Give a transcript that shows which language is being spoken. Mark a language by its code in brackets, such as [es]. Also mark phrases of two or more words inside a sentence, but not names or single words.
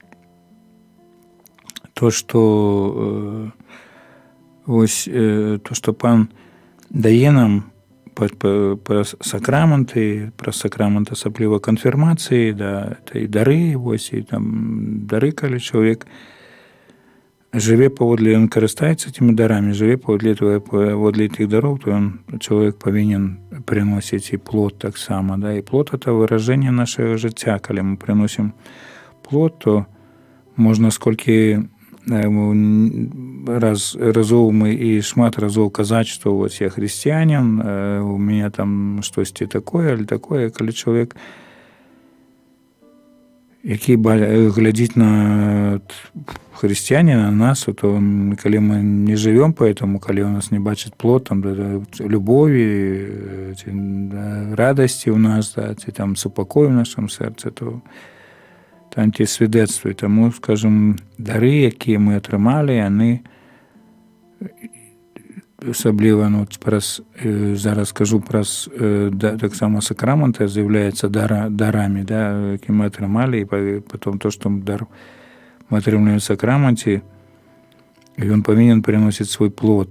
[uk] то, що ось то, що Пан дає нам про сакраменти асабліва конфірмації, да, і дари, ось, і там дари, коли чоловік живе поводле, він користається цими дарами, живе поводле тих даров, то чоловік повинен приносити і плод так само. Да? І плод – це вираження нашого життя. Коли ми приносимо плод, то можна [be] скільки разоў мы і шмат разоў казаць, што вось я хрысціянін, у мяне там штосьці такое, альо такое, калі чалавек, які глядзіць на хрысціяніна, на нас, то калі мы не жывём [ru] по этому, [be] калі у нас не бачыць плод там, любові, ці радасці ў нас, да, ці там супакой у нашым сэрцы, то антисвідецтва. [uk] Тому, скажімо, дари, які ми отримали, вони особливо, ну, зараз скажу про так само сакраменти, з'являються дарами, да, які ми отримали, і потім то, що ми отримуємо в сакраменті, він повинен приносити свій плод.